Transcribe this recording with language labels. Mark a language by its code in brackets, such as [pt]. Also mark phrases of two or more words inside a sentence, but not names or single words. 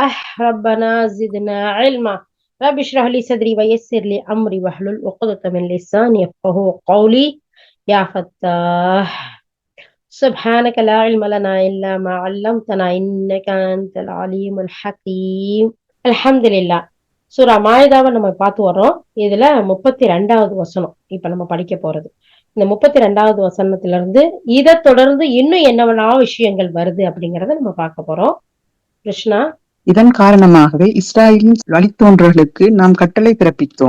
[ar] ربنا زدنا علما. رب اشرح لي صدري ويسر لي أمري واحلل عقدة من لساني يفقهوا قولي. يا فتاح سبحانك لا علم لنا إلا ما علمتنا إنك أنت العليم الحكيم. [ta] அல்ஹம்துலில்லாஹ். சூரா மாயிதாவை நம்ம பார்த்து வர்றோம். இதுல 32வது வசனம் இப்ப நம்ம படிக்க போறது. இந்த 32வது வசனத்துல இருந்து இதை தொடர்ந்து இன்னும் என்னவெல்லாம் விஷயங்கள் வருது அப்படிங்கறத நம்ம பார்க்க போறோம். கிருஷ்ணா. இதன் காரணமாகவே இஸ்ராயேலின் வழித்தோன்றல்களுக்கு நாம் கட்டளை பிறப்பித்தோம்.